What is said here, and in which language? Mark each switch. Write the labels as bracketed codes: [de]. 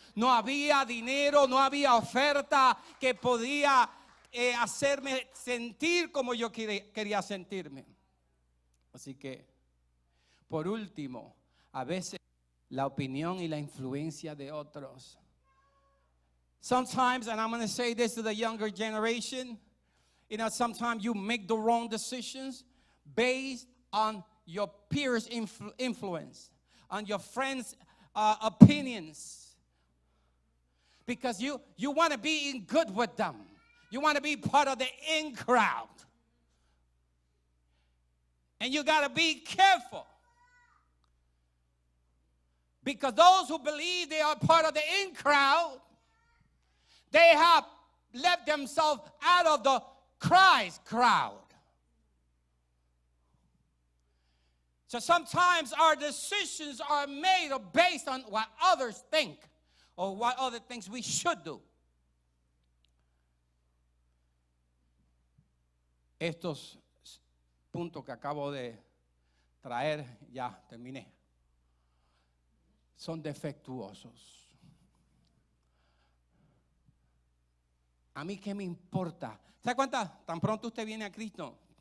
[es] No había dinero, no había oferta que podía hacerme sentir como yo quería sentirme. Así que, por último, a veces la opinión y la influencia de otros. [en] Sometimes, and I'm going to say this to the younger generation, sometimes you make the wrong decisions based on your peers' influence, on your friends' opinions. Because you want to be in good with them. You want to be part of the in crowd. And you got to be careful. Because those who believe they are part of the in crowd, they have left themselves out of the Christ crowd. So sometimes our decisions are made based on what others think or what other things we should do. [es] Estos puntos que acabo de traer, ya terminé, son defectuosos. A mí qué me importa. ¿Sabe cuántas? Tan pronto usted viene a Cristo.